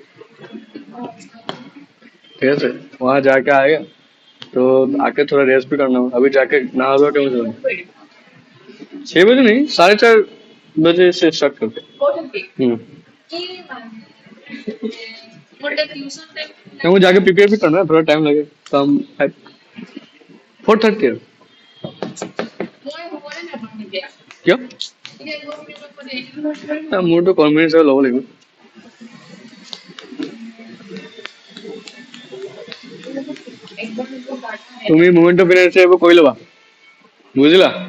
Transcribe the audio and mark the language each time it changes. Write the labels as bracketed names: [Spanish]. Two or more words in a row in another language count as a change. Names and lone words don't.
[Hindi] ठीक है सर, वहां जाके आएगा तो आके थोड़ा रेस्ट भी करना होगा, अभी जाके नहा धो के मुझे 6 बजे नहीं, 4:30 बजे से स्टार्ट करते हैं। वो जाके प्रिपेयर भी करना है, थोड़ा टाइम लगेगा, तो हम 4:30 है। [Assamese] কিয় মোৰতো কনফিডেন্স ল'ব লাগিব তুমি [English] moment of energy [Assamese] এইবোৰ কৰি ল'বা বুজিলা